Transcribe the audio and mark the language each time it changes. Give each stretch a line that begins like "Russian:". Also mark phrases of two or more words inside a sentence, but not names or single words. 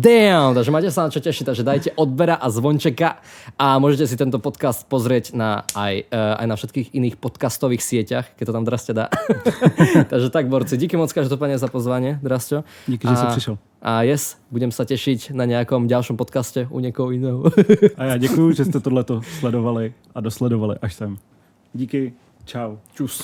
Slovak: Takže máte sa na čo tešiť, takže dajte odbera a zvončeka a môžete si tento podcast pozrieť aj na všetkých iných podcastových sieťach, keď to tam Drasťa dá. Takže tak, borci,
Czech: díky moc
Slovak: každopádne za pozvanie, Drasťo.
Czech: Díky, že si přišel.
Slovak: A budem sa tešiť na nejakom ďalšom podcaste u niekoho iného.
Czech: A já děkuju, že jste tohleto sledovali a dosledovali až sem. Díky, čau. Čus.